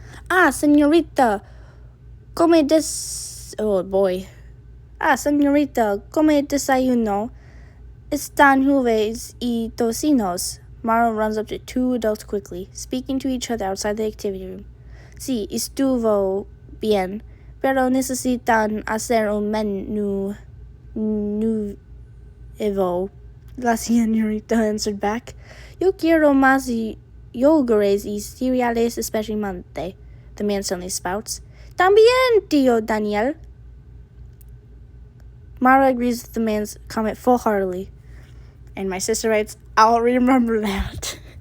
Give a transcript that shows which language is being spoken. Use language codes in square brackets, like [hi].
[es] Señorita, come [en] Oh, boy. [es] Señorita, come desayuno. Están jueves y tocinos. [en] Mara runs up to 2 adults quickly, speaking to each other outside the activity room. [es] Sí, estuvo bien, pero necesitan hacer un menú nuevo. [en] La señorita answered back. [es] Yo quiero más yogures y cereales especialmente, [en] the man suddenly spouts. [es] También, tío Daniel. [en] Mara agrees with the man's comment full-heartedly. And my sister writes, I'll remember that.